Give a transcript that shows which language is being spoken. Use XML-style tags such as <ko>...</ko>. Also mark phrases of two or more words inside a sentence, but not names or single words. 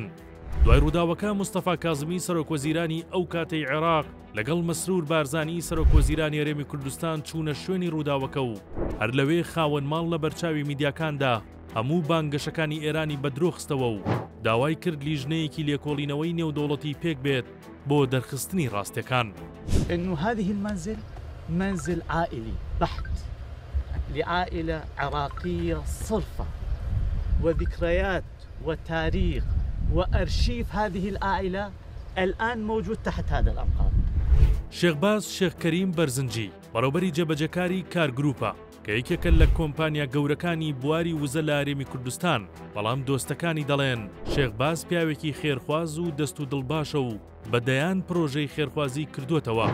<ckb>دوای ڕووداوەکە مستەفا کازمی سەرۆکوەزیرانی ئەو کاتەی عێراق لەگەڵ مەسرور بارزانی سەرۆکوەزیرانی هەرێمی کوردستان چوونە شوێنی ڕووداوەکە و هەر لەوێ خاوەن ماڵ لە بەرچاوی میدیاکاندا هەموو بانگەشەکانی ئێرانی بەدرۆخستەوە و داوای کرد لیژنەیەکی لێکۆڵینەوەی نێودەوڵەتی پێک بێت بۆ دەرخستنی ڕاستیەکان.</ckb> <ar>إنه هذه المنزل منزل عائلي بحت لعائلة عراقية صرفة وذكريات وتاريخ وأرشيف هذه العائلة الآن موجود تحت هذا الأنقاض.</ar> <ckb>شێخ باز شێخ کەریم بەرزنجی بەڕێوەبەری جێبەجەکاری کارگروپە کە یەکێکە لە کۆمپانیا گەورەکانی بواری وزە لە هەرێمی کوردستان. بەڵام دۆستەکانی دەڵێن شێخ باز پیاوێکی خێرخواز و دەست و دڵباشە و بەدەیان پرۆژەی خێرخوازی کردوتەوە.</ckb>